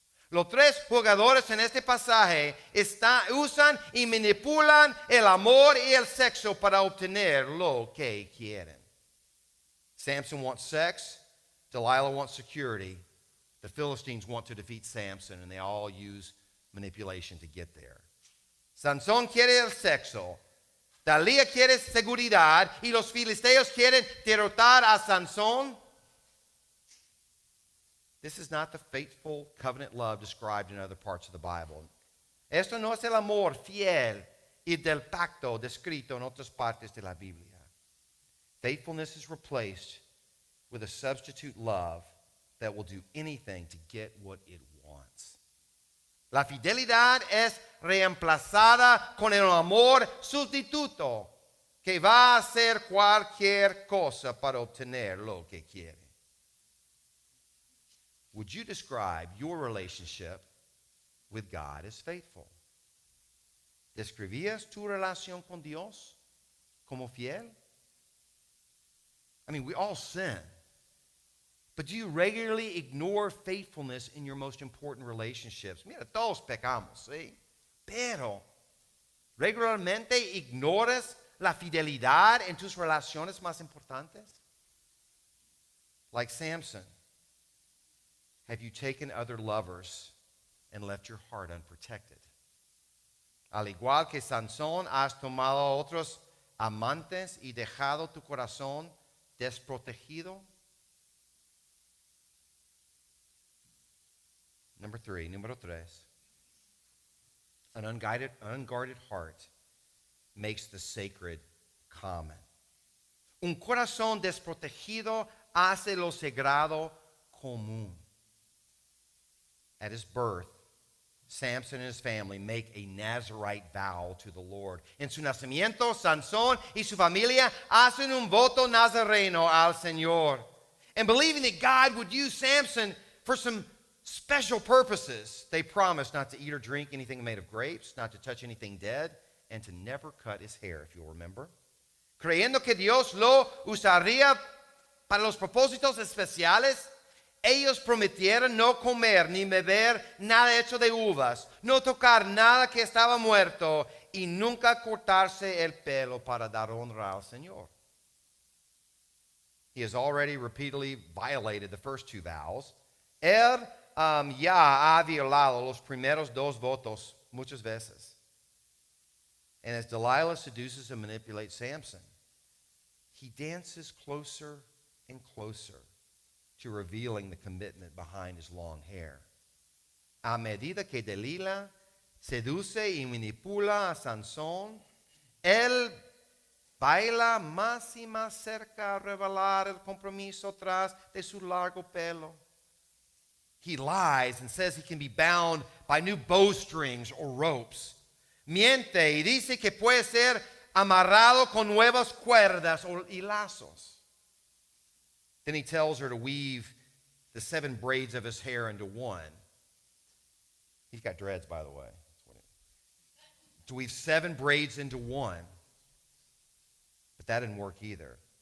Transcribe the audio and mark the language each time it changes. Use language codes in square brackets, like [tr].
[es] Los tres jugadores en este pasaje usan y manipulan el amor y el sexo para obtener lo que quieren. [en] Samson wants sex. Delilah wants security. The Philistines want to defeat Samson, and they all use manipulation to get there. [es] Sansón quiere el sexo. Dalila quiere seguridad. Y los filisteos quieren derrotar a Sansón. [en] This is not the faithful covenant love described in other parts of the Bible. [es] Esto no es el amor fiel y del pacto descrito en otras partes de la Biblia. [en] Faithfulness is replaced with a substitute love that will do anything to get what it wants. [es] La fidelidad es reemplazada con el amor sustituto que va a hacer cualquier cosa para obtener lo que quiere. [en] Would you describe your relationship with God as faithful? [es] ¿Describías tu relación con Dios como fiel? [en] I mean, we all sin. But do you regularly ignore faithfulness in your most important relationships? [es] Mira, todos pecamos, ¿sí? Pero, ¿regularmente ignoras la fidelidad en tus relaciones más importantes? [en] Like Samson, have you taken other lovers and left your heart unprotected? [es] Al igual que Sansón, has tomado a otros amantes y dejado tu corazón desprotegido. Número tres. [en] An unguarded heart makes the sacred common. [es] Un corazón desprotegido hace lo sagrado común. [en] At his birth, Samson and his family make a Nazirite vow to the Lord. [es] En su nacimiento, Sansón y su familia hacen un voto nazareno al Señor. [en] And believing that God would use Samson for some special purposes, they promised not to eat or drink anything made of grapes, not to touch anything dead, and to never cut his hair, if you'll remember. [es] Creyendo que Dios lo usaría para los propósitos especiales, ellos prometieron no comer ni beber nada hecho de uvas, no tocar nada que estaba muerto y nunca cortarse el pelo para dar honra al Señor. [en] He has already repeatedly violated the first two vows. [es] Él ya ha violado los primeros dos votos muchas veces. [en] And as Delilah seduces and manipulates Samson, he dances closer and closer to revealing the commitment behind his long hair. [es] A medida que Delilah seduce y manipula a Sansón, él baila más y más cerca a revelar el compromiso tras de su largo pelo. [en] He lies and says he can be bound by new bowstrings or ropes. [es] Miente y dice que puede ser amarrado con nuevas cuerdas y lazos. [en] Then he tells her to weave the 7 braids of his hair into one. He's got dreads, by the way. To weave 7 braids into one. But that didn't work either.